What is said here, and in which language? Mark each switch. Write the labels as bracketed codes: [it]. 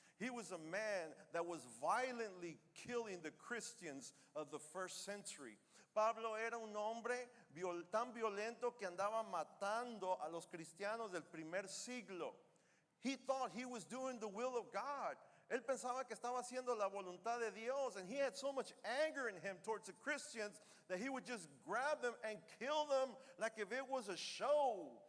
[en] He was a man that was violently killing the Christians of the first century. [es] Pablo era un hombre tan violento que andaba matando a los cristianos del primer siglo. [en] He thought he was doing the will of God. [es] Él pensaba que estaba haciendo la voluntad de Dios, [en] and he had so much anger in him towards the Christians that he would just grab them and kill them like if it was a show.